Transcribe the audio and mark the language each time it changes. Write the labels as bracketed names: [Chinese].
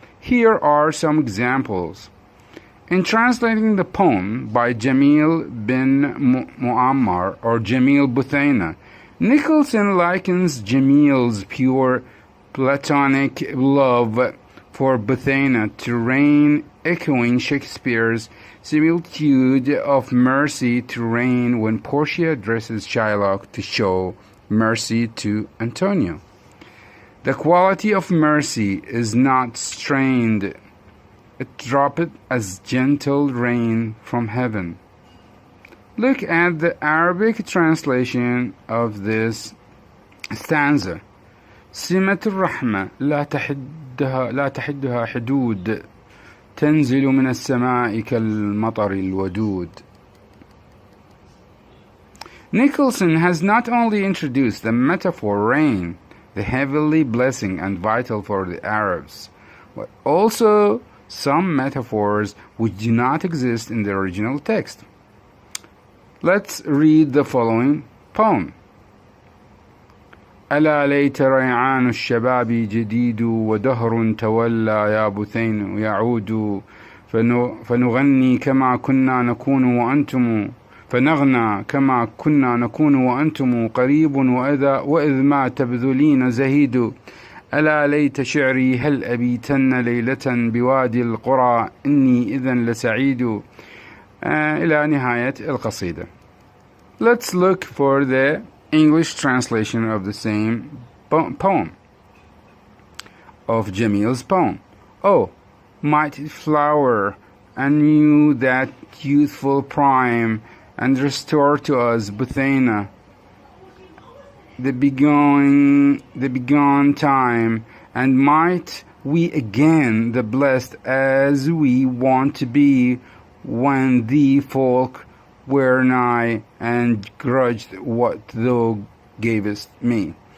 [English] Here are some examples. In translating the poem by Jamil bin Muammar or Jamil Buthaina, Nicholson likens Jamil's pure platonic love for Buthaina to rain, echoing Shakespeare's similitude of mercy to rain when Portia addresses Shylock to show mercy to Antonio. The quality of mercy is not strained. It droppeth as gentle rain from heaven. Look at the Arabic translation of this stanza. [Arabic] سمة الرحمة لا تحدها حدود تنزل من السماء كالمطر الودود. [English] Nicholson has not only introduced the metaphor rain, the heavenly blessing and vital for the Arabs, but also some metaphors which do not exist in the original text. Let's read the following poem. [Arabic] ألا ليت ريعان الشباب جديد ودهر تولى يا بثين يعود فنغني كما كنا نكون وأنتم فنغنى كما كنا نكون وأنتم قريب وإذ ما تبذلين زهيد ألا ليت شعري هل أبيتن ليلة بوادي القرى إني إذن لسعيد إلى نهاية القصيدة. [English] Let's look for the English translation of the same poem, of Jamil's poem. Oh, mighty flower, anew that youthful prime, and restore to us, Buthaina, the begone time, and might we again the blessed as we want to be, when the folk were nigh and grudged what thou gavest me.